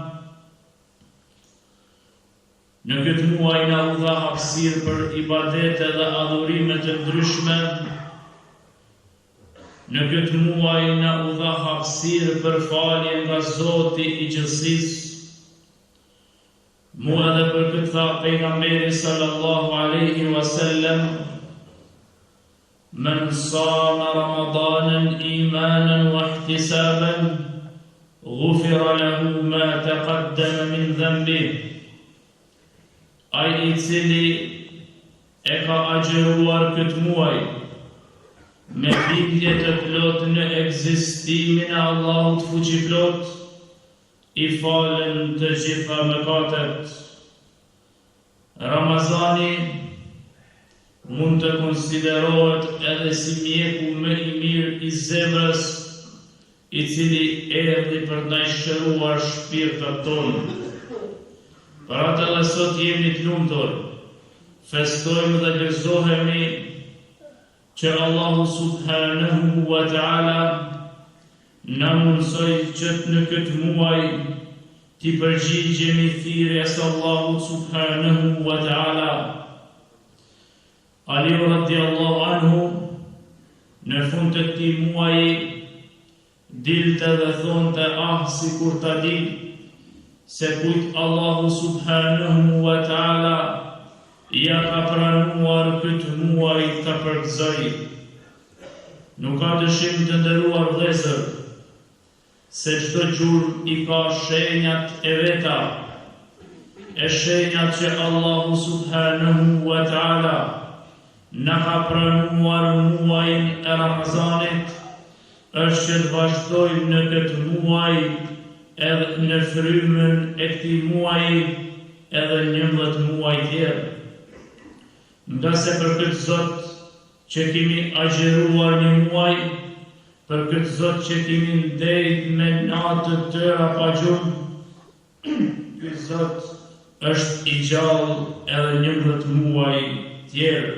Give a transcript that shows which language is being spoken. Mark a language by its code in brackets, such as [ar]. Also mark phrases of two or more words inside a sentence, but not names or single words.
[sq] Në këtë muaj na u dha hapësirë për ibadete dhe adhurime të ndryshme. Në këtë muaj na u dha hapësirë për falje nga Zoti i gjithësisë. Mua edhe për këtë tha pejgamberi [ar] صلى الله عليه وسلم: "من صام رمضان إيمانا واحتسابا غفر له ما تقدم من ذنبه." [sq] Ai i cili e ka agjeruar këtë muaj me bindje të plot në ekzistimin e Allahut fuqiplot, i falen të gjitha mëkatet. Ramazani mund të konsiderohet edhe si mjeku më i mirë i zemrës, i cili erdhi për të na shëruar shpirtat tonë. Për atë dhe sot jemi të lumtur, festojmë dhe gëzohemi që Allahu [ar] سبحانه وتعالى [sq] na mundsoi që në këtë muaj t'i përgjigjemi thirrjes Allahut [ar] سبحانه وتعالى. [sq] Ali [ar] رضي الله عنه [sq] në fund të këtij muaji dilte dhe thonte sikur ta di se kujt Allahu [ar] سبحانه وتعالى [sq] ja ka pranuar këtë muaj të përgëzoj. Nuk ka dëshim të nderuar vëllezër se çdo gjurmë i ka shenjat e veta, e shenjat që Allahu [ar] سبحانه وتعالى [sq] na ka pranuar muajin e Ramazanit, është që të vazhdojmë në këtë muaj edhe në frymën e këtij muaji edhe 11 muaj tjerë. Nga se për këtë Zot që kemi agjeruar një muaj, për këtë Zot që kemi ndejt me natë të tëra pa gjumë, ky Zot është i gjallë edhe 11 muaj tjerë.